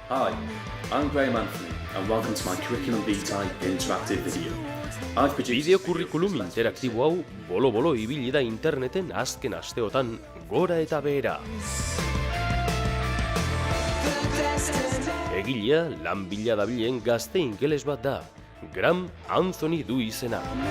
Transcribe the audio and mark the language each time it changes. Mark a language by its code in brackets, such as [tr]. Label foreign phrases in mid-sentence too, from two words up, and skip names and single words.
[en] Hi, I'm Graham Anthony, and welcome to my Curriculum Vitae interactive video. I've produced... [eu] Bideo kurrikulum interaktibo hau bolo-bolo ibili da interneten azken asteotan gora eta behera. Egilea lan bila dabilen gazte ingeles bat da, Graham Anthony du izena.